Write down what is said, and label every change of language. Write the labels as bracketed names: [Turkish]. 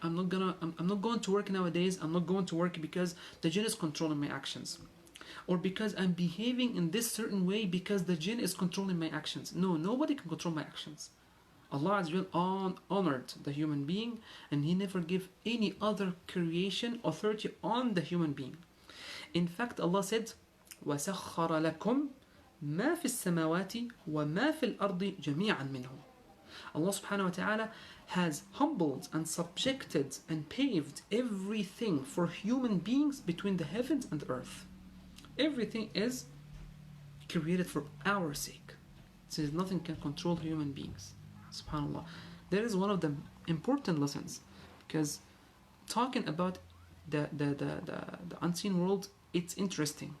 [English] I'm not going to work nowadays. I'm not going to work because the jinn is controlling my actions, or because I'm behaving in this certain way because the jinn is controlling my actions. No, nobody can control my actions. Allah Azza honored the human being, and He never gave any other creation authority on the human being. [Arabic] In fact, Allah said, وَسَخَّرَ لَكُمْ ما في السماوات وما في الأرض جميعا منه. [English] Allah subhanahu wa ta'ala has humbled and subjected and paved everything for human beings between the heavens and the earth. Everything is created for our sake. It says nothing can control human beings. SubhanAllah. That is one of the important lessons, because talking about the unseen world, it's interesting.